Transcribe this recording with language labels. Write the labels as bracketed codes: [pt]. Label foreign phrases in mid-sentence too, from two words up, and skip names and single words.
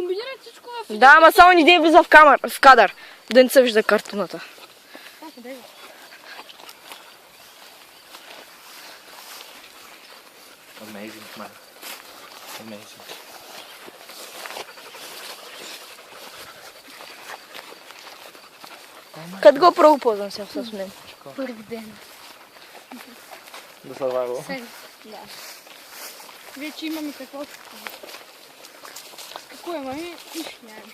[bg] всичко в... Да, ама само не дей влиза в кадър. Да не се вижда картината. [en] Amazing, man. Amazing. [bg] Къде го първо ползвам сега с мен? Първи ден. Да survival. Сега. Да. Вече имаме какво. Какво имаме? Нищо нямаме.